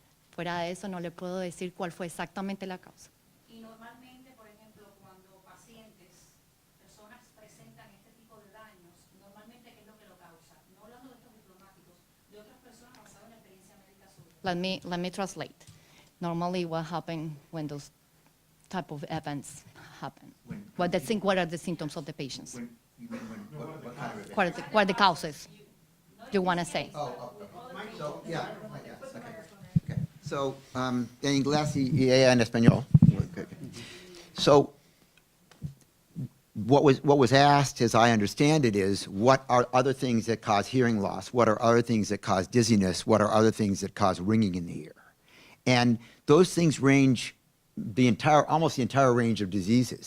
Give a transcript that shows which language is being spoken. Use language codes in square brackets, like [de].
[es] Fuera de eso no le puedo decir cuál fue exactamente la causa. Y normalmente, por ejemplo, cuando pacientes, personas presentan este tipo de daños, normalmente, ¿qué es lo que lo causa? No hablando de estos diplomáticos, de otras personas basadas en la experiencia médica suya. [en] Let me translate. Normally what happens when those type of events happen? What are the symptoms of the patients? What are the causes you want to say? So, yeah, okay. [es] So, en inglés y ella en español. Okay. [en] So, what was asked, as I understand it, is what are other things that cause hearing loss? What are other things that cause dizziness? What are other things that cause ringing in the ear? And those things range almost the entire range of diseases.